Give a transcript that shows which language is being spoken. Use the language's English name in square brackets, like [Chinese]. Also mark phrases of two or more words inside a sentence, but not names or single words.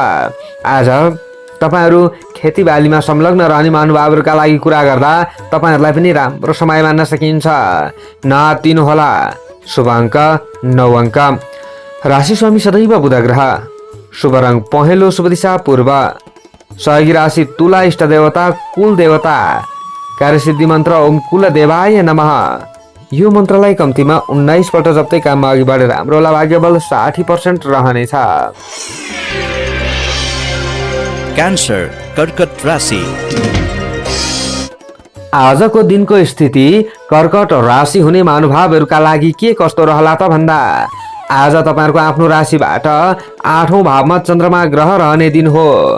[Nepali] आज तपाईहरु खेतीबालीमा संलग्न रहने महानुभावहरूका लागि कुरा गर्दा तपाईहरुलाई पनि राम्रो समय मान्न सकिन्छ। नतिनु होला। शुभ अङ्क 9 अङ्क। राशि स्वामी सदैव बुध ग्रह। शुभ रङ पहेँलो, शुभ दिशा पूर्व। सहयोगी राशि तुला, इष्ट देवता कुल देवता। कार्यसिद्धि मन्त्र [Sanskrit] ओम कुल देवाय नमः। [Nepali] यो मन्त्रलाई कम्तीमा 19 पल्ट जप्दै काममा अघि बढेर राम्रो होला। भाग्यबल 60% रहनेछ। क्यान्सर, कर्कट राशि। आजको दिनको स्थिति कर्कट राशि हुने महानुभावहरूका लागि के कस्तो रहला त भन्दा आज तपाईहरुको आफ्नो राशिबाट 8औं भावमा चन्द्रमा ग्रह रहने दिन हो।